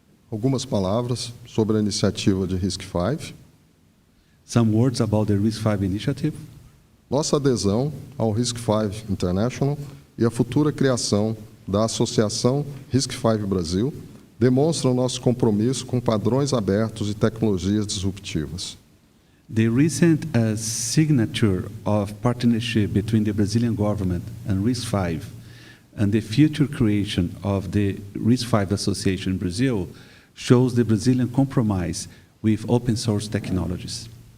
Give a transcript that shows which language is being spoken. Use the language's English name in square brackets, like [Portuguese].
[Portuguese] Algumas palavras sobre a iniciativa de RISC-V. [English] Some words about the RISC-V initiative. [Portuguese] Nossa adesão ao RISC-V International e a futura criação da Associação RISC-V Brasil demonstram nosso compromisso com padrões abertos e tecnologias disruptivas. [English] The recent signature of partnership between the Brazilian government and RISC-V and the future creation of the RISC-V Association in Brazil shows the Brazilian compromise with open source technologies.